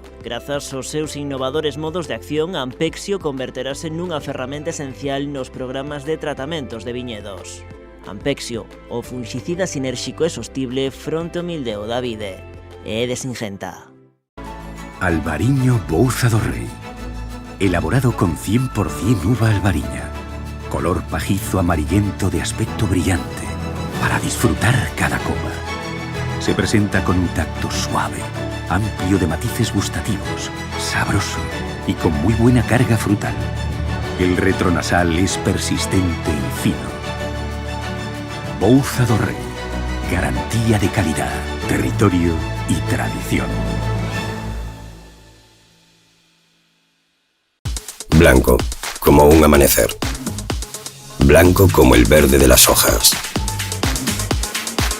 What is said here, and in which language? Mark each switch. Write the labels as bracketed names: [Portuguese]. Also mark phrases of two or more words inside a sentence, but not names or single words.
[Galician] Grazas aos seus innovadores modos de acción, Ampexio converterase nunha ferramenta esencial nos programas de tratamentos de viñedos. Ampexio, o fungicida sinérxico e sostible fronte ao mildeu da vide. É de Singenta. [Spanish] Albariño Bouza do Rei. Elaborado con 100% uva albariña. Color pajizo amarillento de aspecto brillante. Para disfrutar cada copa. Se presenta con un tacto suave, amplio de matices gustativos, sabroso y con muy buena carga frutal. El retronasal es persistente y fino. Bouza do Rei, garantía de calidad, territorio y tradición. Blanco, como un amanecer. Blanco como el verde de las hojas.